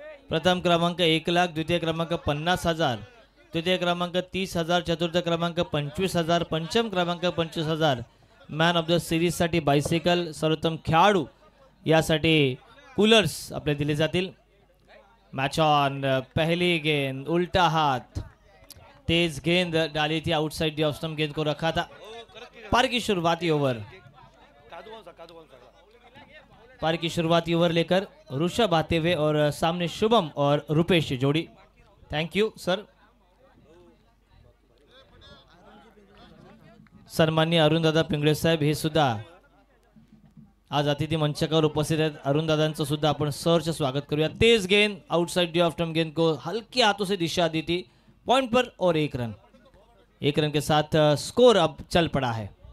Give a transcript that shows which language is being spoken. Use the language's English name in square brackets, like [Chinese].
[Marathi] प्रथम क्रमांक 1,00,000, द्वितीय क्रमांक 50,000, तृतीय क्रमांक 30,000, चतुर्थ क्रमांक 25,000, पंचम क्रमांक 25,000। मॅन ऑफ द सिरीज साठी बायसिकल, सर्वोत्तम खेळाडू यासाठी कूलर्स आपले दिले जातील। [English] Match on. [Hindi] पहली गेंद उल्टा हाथ, तेज गेंद डाली थी आउटसाइड दी ऑफ स्टंप, गेंद को रखा था। पार की शुरुआती ओवर, पार की शुरुआती ओवर लेकर ऋषभ आते हुए और सामने शुभम और रुपेश की जोड़ी। [English] Thank you sir. [Marathi] सन्माननीय अरुण दादा पिंगळे साहेब हे सुद्धा आज अतिथि मंचकावर उपस्थित आहेत। अरुण दादांचं सुद्धा आपण सहर्ष स्वागत करूया। [Hindi] तेज गेंद आउटसाइड दी ऑफ स्टंप, गेंद को हल्के हाथों से दिशा दी थी पॉइंट पर और एक रन के साथ स्कोर अब चल पड़ा है।